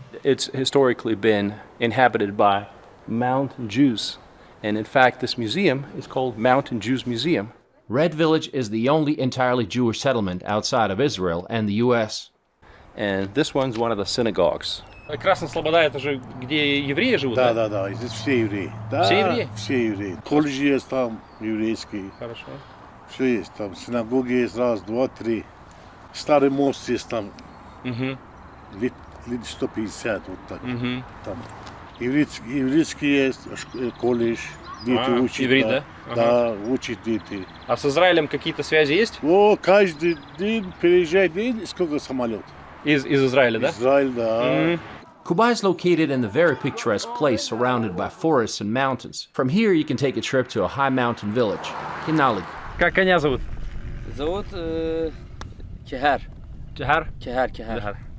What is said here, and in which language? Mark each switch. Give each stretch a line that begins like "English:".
English: It's historically been inhabited by mountain Jews. And in fact, this museum is called Mountain Jews Museum. Red Village is the only entirely Jewish settlement outside of Israel and the U.S. And this one's one of the synagogues.
Russian: Красная Слобода, это же где евреи живут? Да, здесь все евреи. Да, все евреи? Все евреи. Колледж есть там, еврейский. Хорошо. Все есть там. Синагоги есть, раз, два, три. Старый мост есть там. Лет 150, вот так. Там. Еврейский есть, колледж. Дети учат. Иврит, да? Да, учат дети. А с Израилем какие-то связи есть? О, каждый день переезжает, сколько самолетов. Из Израиля, да? Израиль, да.
English: Kubai is located in a very picturesque place surrounded by forests and mountains. From here you can take a trip to a high mountain village, Kinalik.
Russian: Как коня зовут? Зовут Кехар. Кехар? Кехар.